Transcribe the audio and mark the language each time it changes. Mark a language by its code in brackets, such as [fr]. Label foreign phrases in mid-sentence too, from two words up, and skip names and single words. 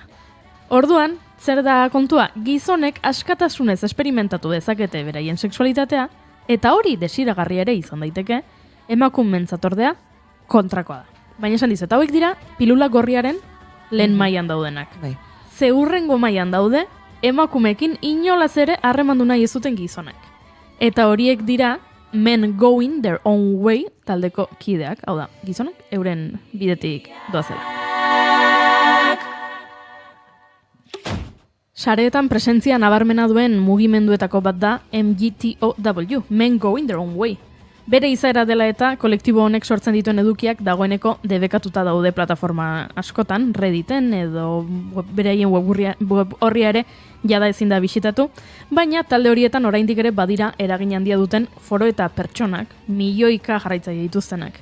[eu] Orduan, zer da kontua, gizonek askatasunez esperimentatu dezakete beraien sexualitatea, eta hori desiragarri ere izan daiteke, emakumeentzat ordea kontrakoa da. Baina esan dizu, eta hauek dira pilula gorriaren lehen mailan daudenak. Ze hurrengo mailan daude, emakumeekin inolaz ere harremandu nahi ez duten gizonak. Eta horiek dira men going their own way taldeko kideak, hau da, gizonak euren bidetik doazela. Sareetan presentzia nabarmena duen mugimenduetako bat da MGTOW, Men Going Their Own Way. Bere izaera dela eta kolektibo honek sortzen dituen edukiak dagoeneko debekatuta daude plataforma askotan, Redditen edo beraien web horria ere jada ezin da bisitatu, baina talde horietan oraindik ere badira eragin handia duten foro eta pertsonak, milioika jarraitzaile dituztenak.